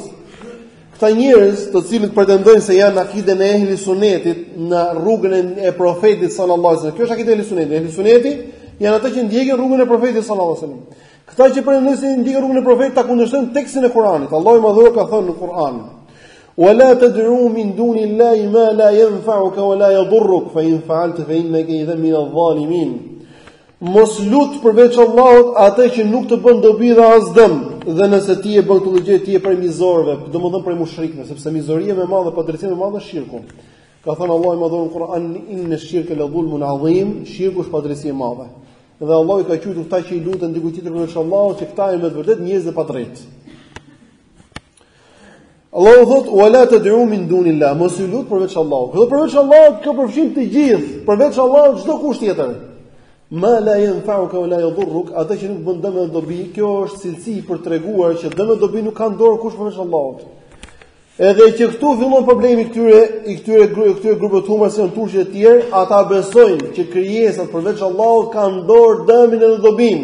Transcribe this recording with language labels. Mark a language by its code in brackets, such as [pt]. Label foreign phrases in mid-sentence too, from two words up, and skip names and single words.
[sq] Këta njerëz, të cilët pretendojnë se janë akiden e ehli sunetit në rrugën e profetit [ar] صلى الله عليه وسلم. [sq] Kjo është akida e ehli sunetit. Ehli suneti janë ata që ndjekin rrugën e profetit [ar] صلى الله عليه وسلم. [sq] Këta që pretendojnë se ndjekin rrugën e profetit ta kundërshtojnë tekstin e Kur'anit. Allahu madhur ka thënë në Kur'an: [ar] "ولا تدع من دون الله ما لا ينفعك ولا يضرك فإن فعلت فإنك إذا من الظالمين." [sq] Mos lut përveç Allahut atë që nuk të bën dobi dhe as dëm, dhe nëse ti e bën këtë gjë ti je prej mizorëve, domethënë prej mushrikëve, sepse mizoria më e madhe, padrejtia më e madhe është shirku. Ka thënë Allahu më dhon në Kur'an: [ar] "إن الشرك لظلم عظيم", [sq] shirku është padrejtia e madhe. Dhe Allahu ka thënë këta që I luten diku tjetër përveç Allahut, që këta janë me vërtet njerëz të padrejtë. Allahu thotë: [ar] "ولا تدع من دون الله", [sq] mos I lut përveç Allahut. Kjo përveç Allahut kjo përfshin të gjithë, përveç Allahut çdo kusht tjetër. [ar] ما لا ينفعك ولا يضرك, [sq] atë që nuk bën dëm dhe dobi, kjo është cilësi për treguar që dëm dhe dobi nuk kanë dorë kush përveç Allahut. Edhe që këtu fillon problemi këtyre grupeve të humbur si janë turqit e tjerë, ata besojnë që krijesat përveç Allahut kanë dorë dëmin dhe dobin.